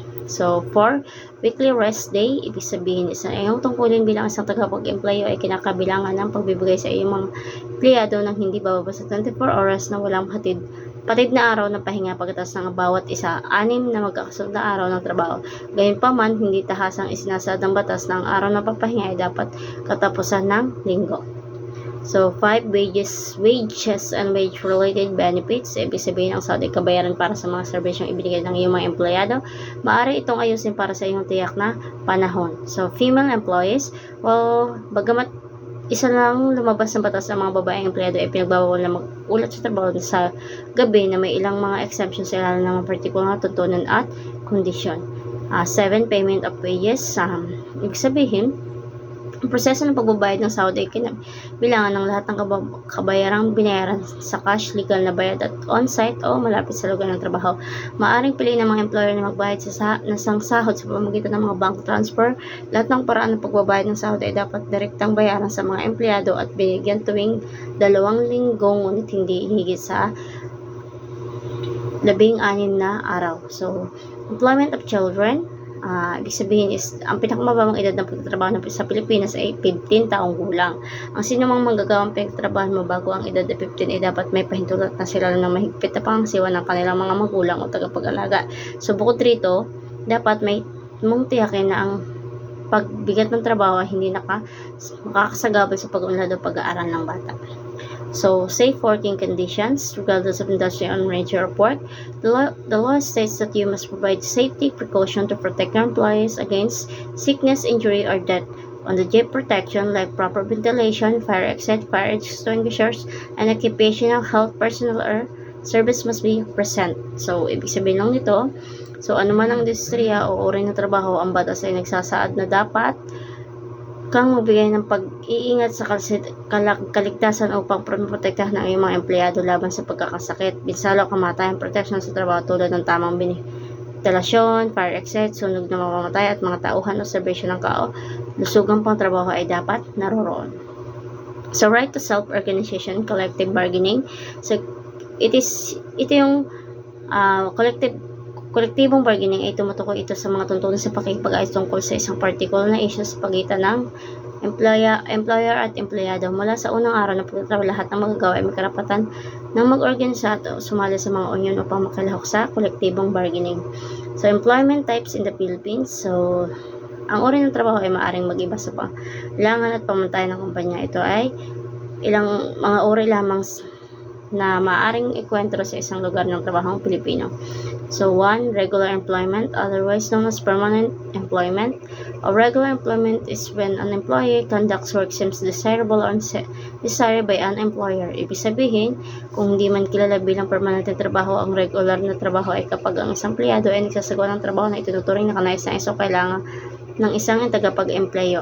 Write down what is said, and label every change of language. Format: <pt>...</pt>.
<tl>So, 4</tl> <en>weekly rest day,</en> <tl>ibig sabihin isang iyong tungkulin bilang isang tagapag-employo ay kinakabilangan ng pagbibigay sa iyong mga empleyado ng hindi bababa sa 24 oras na walang patid na araw ng pahinga pagkatapos ng bawat isa, 6 na magkakasunod na araw ng trabaho. Gayunpaman, hindi tahasang isinasaad ng batas na ang araw ng pagpahinga ay dapat katapusan ng linggo.</tl> <en>So, 5 wages and wage-related benefits.</en> <tl>Ibig sabihin ang sahod ay kabayaran para sa mga serbisyong ibinigay ng iyong mga empleyado. Maaari itong ayusin para sa iyong tiyak na panahon.</tl> <en>So, female employees,</en> <tl>bagamat isa lang lumabas ng batas ng mga babaeng empleyado ay pinagbawal na mag-ulat sa trabaho sa gabi na may ilang mga exemptions sa ilalim ng mga partikular na tuntunan at kondisyon.</tl> <en>7 payment of wages.</en> <tl>Ibig sabihin, ang proseso ng pagbabayad ng sahod ay kinabilangan ng lahat ng kabayarang binayaran sa cash, legal na bayad at on-site o malapit sa lugar ng trabaho. Maaring piliin ng mga employer na magbayad ng sahod sa pamamagitan ng mga bank transfer. Lahat ng paraan ng pagbabayad ng sahod ay dapat direktang bayaran sa mga empleyado at binigyan tuwing 2 linggo, ngunit hindi higit sa 16 na araw.</tl> <en>So, employment of children.</en> <tl>Ibig sabihin is, ang pinakamababang edad ng pagtatrabaho sa Pilipinas ay 15 taong gulang. Ang sinumang manggagawang pinagtatrabahan mo bago ang edad na 15 ay dapat may pahintulot na sila ng mahigpit na pangasiwa ng kanilang mga magulang o tagapag-alaga. So, bukod rito, dapat may mong tiyakin na ang pagbigat ng trabaho ay hindi makakasagabal sa pag-unlad o pag-aaral ng bata.</tl> <en>So, safe working conditions, regardless of industry or nature of work. The law states that you must provide safety precaution to protect your employees against sickness, injury, or death. On the job protection, like proper ventilation, fire exit, fire extinguishers, and occupational health personnel or service must be present.</en> <tl>So, ibig sabihin lang nito, so anuman ang industriya o uri ng trabaho, ang batas ay nagsasaad na dapat kang magbigay ng pag-iingat sa kaligtasan upang protektahan ng iyong mga empleyado laban sa pagkakasakit, pinsala o kamatayan, protection sa trabaho tulad ng tamang ventilasyon, fire exit, sunog na mamamatay at mga tauhan o serbisyo ng lusugang pang trabaho ay dapat naroroon.</tl> <en>So, right to self-organization, collective bargaining.</en> <tl>So, ito yung kolektibong bargaining ay tumutukoy ito sa mga tuntunin sa pakikipag-ayos tungkol sa isang particular na issue sa pagitan ng employer at empleyado. Mula sa unang araw ng pagtatrabaho, lahat ng magagawa ay may karapatan ng mag-organisa at sumali sa mga union upang makilahok sa kolektibong bargaining.</tl> <en>So, employment types in the Philippines.</en> <tl>So, ang uri ng trabaho ay maaaring mag-iba sa pangailangan at pamantayan ng kumpanya. Ito ay ilang mga uri lamang na maaaring ikwentro sa isang lugar ng trabahong Pilipino.</tl> <en>So, 1. Regular employment, otherwise known as permanent employment. A regular employment is when an employee conducts work seems desirable or desired by an employer.</en> <tl>Ibig sabihin, kung hindi man kilala bilang permanent na trabaho, ang regular na trabaho ay kapag ang isang empleyado ay nagsasagawa ng trabaho na ituturing na kanayos-nais o kailangan ng isang tagapag-empleyo.</tl>